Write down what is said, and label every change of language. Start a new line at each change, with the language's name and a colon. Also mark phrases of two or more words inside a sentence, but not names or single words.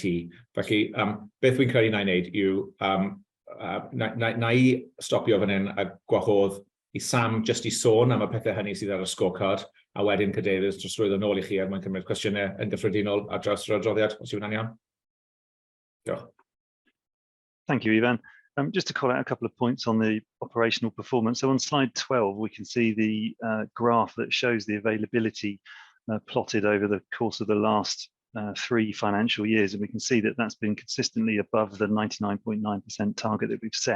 Welsh: Felly, beth wy'n credu na'i wneud yw, na i stopio fan hyn a gwahodd i Sam just i sôn am y pethau hynny sydd ar y scorecard, a wedyn cadeirydd dros rwydd yn ôl i chi er mwyn cymryd cwestiynau yn gyffredinol ar draws yr adroddiad, os yw hwnna'n iawn. Diolch.
English: Thank you, Ivan. Just to call out a couple of points on the operational performance. So on slide 12, we can see the graph that shows the availability plotted over the course of the last 3 financial years, and we can see that that's been consistently above the 99.9% target that we've set.